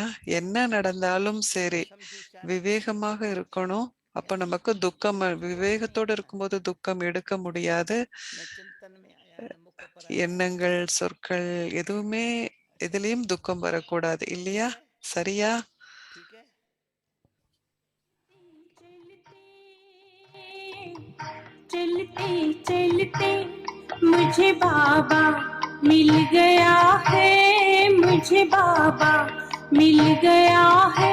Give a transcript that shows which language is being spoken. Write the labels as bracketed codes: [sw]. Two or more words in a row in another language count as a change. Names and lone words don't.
[ta] என்ன நடந்தாலும் சரி, விவேகமாக இருக்கணும். அப்ப நமக்கு துக்கம், விவேகத்தோடு இருக்கும்போது துக்கம் எடுக்க முடியாது. எண்ணங்கள், சொற்கள் எதுவுமே எதுலயும் துக்கம் வரக்கூடாது இல்லையா? சரியா? [hi] चलते चलते मुझे बाबा मिल गया है, मुझे बाबा मिल गया है।